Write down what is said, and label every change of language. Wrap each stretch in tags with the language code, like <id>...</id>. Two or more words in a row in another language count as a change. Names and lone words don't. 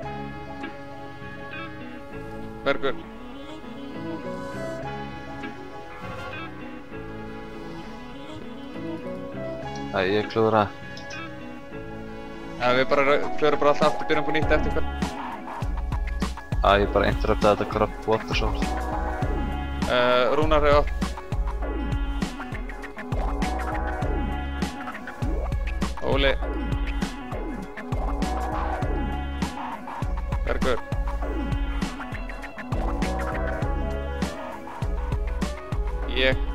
<is>Bergur. Æ, ég klúðra. Já, við förum bara alltaf aftur, byrjum på nýtt eftir hvern. Æ, ég bara interruptaði þetta</is> <en>crop water source.</en> <is>Rúnar hefur átt. Óli. Bergur. Ég.</is>